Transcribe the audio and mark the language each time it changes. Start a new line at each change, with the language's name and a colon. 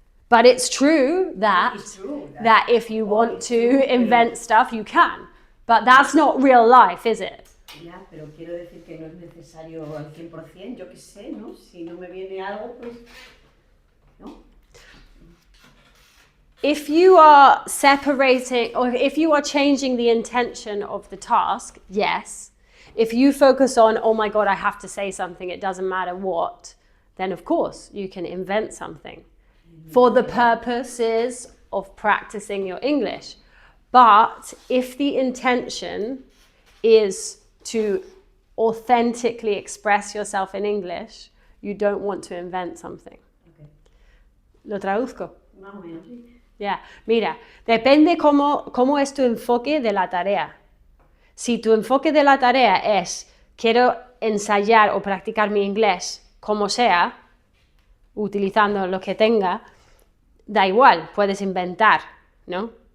English: But it's true that if you want to invent stuff, you can. But that's not real life, is it?
Spanish: Ya, pero quiero decir que no es necesario al 100%, yo qué sé, ¿no? Si no me viene algo, pues, ¿no?
English: If you are separating, or if you are changing the intention of the task, yes. If you focus on, oh my God, I have to say something, it doesn't matter what, then of course you can invent something for the purposes of practicing your English. But if the intention is to authentically express yourself in English, you don't want to invent something. Okay.
Spanish: ¿Lo traduzco? Más o menos, sí. Ya, mira, depende cómo es tu enfoque de la tarea. Si tu enfoque de la tarea es quiero ensayar o practicar mi inglés como sea, utilizando lo que tenga, da igual, puedes inventar, ¿no?